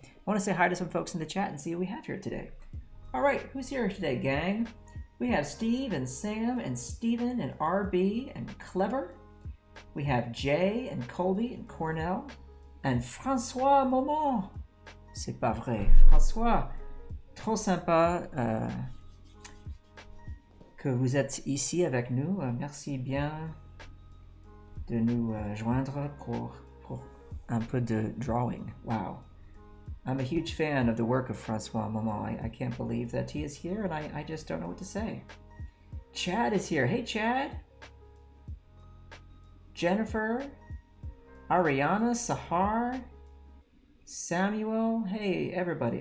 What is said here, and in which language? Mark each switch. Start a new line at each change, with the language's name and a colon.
English: I want to say hi to some folks in the chat and see who we have here today. All right, who's here today, gang? We have Steve and Sam and Steven and RB and Clever. We have Jay and Colby and Cornell and François Moment.
French: C'est pas vrai. François, trop sympa que vous êtes ici avec nous. Merci bien de nous joindre pour un peu de drawing.
English: Wow. I'm a huge fan of the work of François Moment. I can't believe that he is here, and I just don't know what to say. Chad is here. Hey, Chad. Jennifer, Ariana, Sahar, Samuel. Hey, everybody.